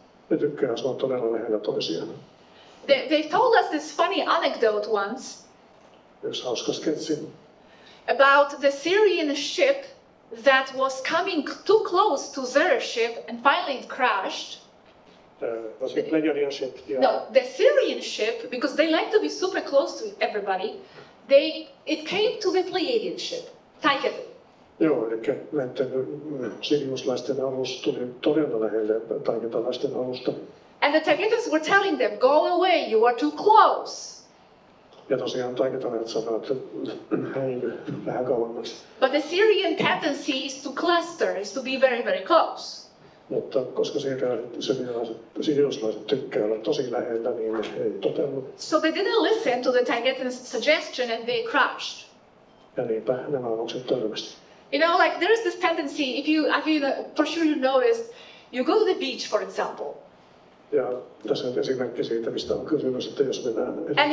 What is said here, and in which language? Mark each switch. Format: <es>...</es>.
<fi>Ne tykkää asua todella lähellä toisiaan.</fi> <en>They told us this funny anecdote once</en> <fi>Yksi hauska sketsi.</fi> <en>about the Syrian ship that was coming too close to their ship and finally it crashed. Pleiadian ship. No, the Syrian ship, because they like to be super close to everybody, it came to the Pleiadian ship, Taigetu.</en> <fi>Joo, eli näiden siriuslaisten alus tuli todella lähelle taiketalaisten alusta.</fi> <en>And the Taigetus were telling them, go away, you are too close.</en> <fi>Ja tosiaan taikitaneet sanoo, että häily vähän kauemmaksi.</fi> <en>But the Syrian tendency is to cluster, is to be very, very close.</en> <fi>Mutta koska siriuslaiset tykkää olla tosi lähellä, niin ei toteudu.</fi> <en>So they didn't listen to the Tagetans' suggestion and they crashed.</en> <fi>Ja niinpä nämä alukset törmäsi.</fi> <en>You know, like there is this tendency, if you for sure you noticed, you go to the beach, for example,</en> <fi>Ja tässä on esimerkki siitä, mistä on kysymys, että jos mennään,</fi>